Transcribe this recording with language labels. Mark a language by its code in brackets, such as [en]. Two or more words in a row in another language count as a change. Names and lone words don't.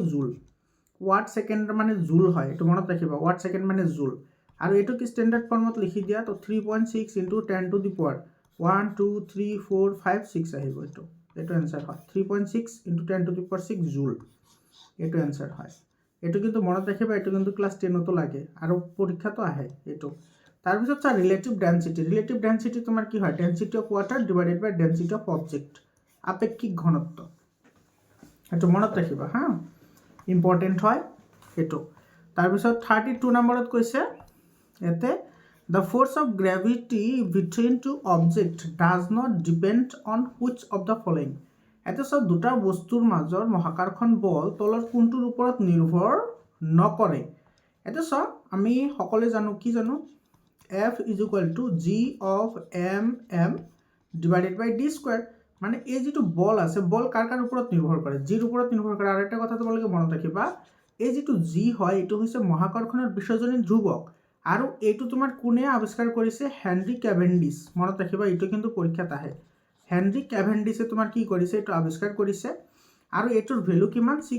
[en] joule watt second [as] মানে জুল হয় এটো মনত ৰাখিবা [en] watt second [as] মানে জুল আৰু এটো কি [en] standard form [as] লিখি দিয়া তো 3.6 [en] into 10 to the power [as] 1 2 3 4 5 6 আহিব এটো आंसर হয় 3.6 [en] into 10 to the power 6 joule [as] এটো आंसर হয় এটো কিন্তু মনত ৰাখিবা এটো কিন্তু ক্লাস 10 তো লাগে আৰু পৰীক্ষাটো আহে এটো তাৰ পিছত চা [en] relative density [as] তোমাৰ কি হয় [en] density of water divided by density of object [as] আপেক্ষিক ঘনত্ব এটো মনত ৰাখিবা হা ইম্পৰ্টেন্ট হয় এটো তাৰ পিছত 32 নম্বৰত কৈছে এতে [en] the force of gravity between two objects does not depend on which of the following [as] এতে সব দুটা বস্তুৰ মাজৰ মহাকৰ্ষণ বল তলৰ কোনটোৰ ওপৰত নিৰ্ভৰ নকৰে এতে সব আমি সকলে জানো কি জানো [en] F is equal to G of M divided by D square [as] মানে এই যেটো বল আছে বল কার কার ওপৰত নিৰ্ভৰ কৰে জিৰ ওপৰত নিৰ্ভৰ কৰে আৰু এটা কথা তোমালোকে মনত ৰাখিবা এই যেটো G হয় এটো হৈছে মহাকৰ্ষণৰ বিশ্বজনীন ধ্ৰুৱক আৰু এইটো তোমাৰ কোনে আৱিষ্কাৰ কৰিছে হেনৰি ক্যাভেন্ডিছ মনত ৰাখিবা এইটো কিন্তু পৰীক্ষাত আহে হেনৰি ক্যাভেন্ডিছে তোমাৰ কি কৰিছে এইটো আৱিষ্কাৰ কৰিছে আৰু এটোৰ ভ্যালু কিমান